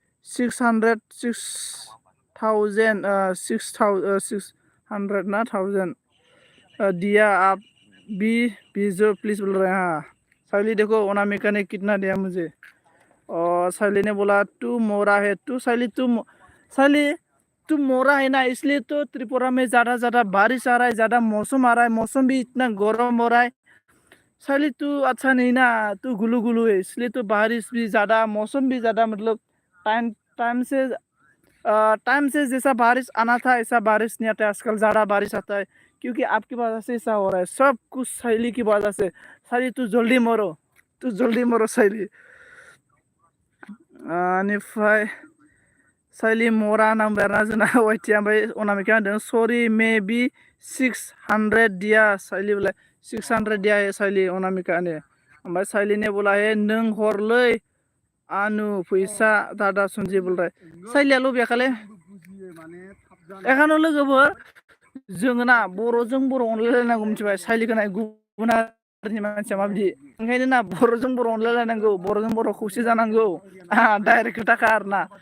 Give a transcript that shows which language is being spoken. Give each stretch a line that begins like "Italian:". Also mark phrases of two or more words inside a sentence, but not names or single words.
Hindi: 600 ना 1000 दिया आप भी भेजो प्लीज बोल रहे हैं हाँ साइली देखो अनामिका ने कितना दिया मुझे और साइली ने बोला तू मोरा है तू साइली तू मोरा है ना इसलिए तो त्रिपुरा में ज़्यादा बारिश आ रहा है ज़्यादा मौसम आ रहा है मौसम भी इतना गर्म हो रहा है साइली तू अच्छा नहीं ना तू गुलू गुलू है इसलिए तो बारिश भी ज़्यादा मौसम भी ज़्यादा मतलब टाइम से जैसा बारिश आना था ऐसा बारिश नहीं आता है आजकल ज़्यादा बारिश आता है क्योंकि आपकी वजह से ऐसा हो रहा है सब कुछ साइली की वजह से साइली तू जल्दी मरो साइली
Bodo: बेनिफ्राय साइलि मरा नाम्बार ना जोंना वाइटिया ओमफ्राय अनामिका होनदों सरि
Hindi: मे बि 600 दिया
Bodo: साइलि
Hindi: बोला 600 दिया है साइलि अनामिका ने
Bodo: ओमफ्राय साइलि ने बोला है नों हरलै आनु फैसा दादा सन्जि
Hindi: बोल रहा है
Bodo: साइलिया लबियाखालै एखानो लोगोफोर जोङो ना बर'जों बर' अनलायलायनांगौ मिथिबाय साइलिखौ नाय गुबुन हारिनि मानसिया माबायदि ओंखायनो ना बर'जों बर' अनलायलायनांगौ बर'जों बर' खौसे जानांगौ डाइरेक्ट खोथाखा आरोना